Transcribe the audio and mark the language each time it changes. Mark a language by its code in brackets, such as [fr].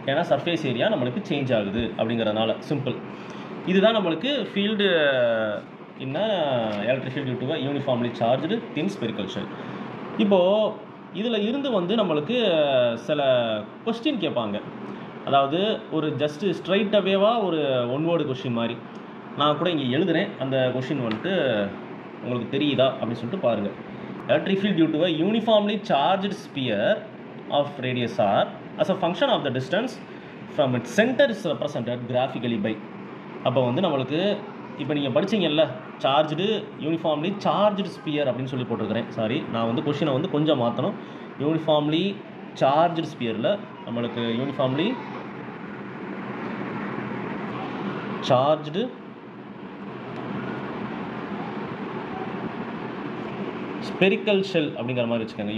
[ta] ஏன்னா surface area நம்மளுக்கு change ஆகுது அப்படிங்கிறதுனால. சிம்பிள். இதுதான் நம்மளுக்கு [en] Field in electric field due to uniformly charged thin spherical shell. [ta] இப்போது இதில் இருந்து வந்து நம்மளுக்கு சில கொஸ்டின் கேட்பாங்க. அதாவது ஒரு ஜஸ்ட்டு ஸ்ட்ரைட் அவேவாக ஒரு ஒன் வேர்டு கொஸ்டின் மாதிரி நான் கூட இங்கே எழுதுகிறேன். அந்த கொஸ்டின் வந்துட்டு உங்களுக்கு தெரியுதா அப்படின்னு சொல்லிட்டு பாருங்கள். [en] Electric field due to a uniformly charged sphere of radius r as a function of the distance from its center is represented graphically by. [ta] அப்போ வந்து நம்மளுக்கு இப்போ நீங்கள் படிச்சிங்கல்ல, சார்ஜ்டு யூனிஃபார்ம்லி சார்ஜ்டு ஸ்பியர் அப்படின்னு சொல்லி போட்டிருக்கிறேன். சாரி, நான் வந்து கொஷினை வந்து கொஞ்சம் மாற்றணும். யூனிஃபார்ம்லி சார்ஜ்டு ஸ்பியரில் நம்மளுக்கு யூனிஃபார்ம்லி சார்ஜ்டு ஸ்பெரிக்கல் ஷெல் அப்படிங்கிற மாதிரி வச்சுக்கோங்க.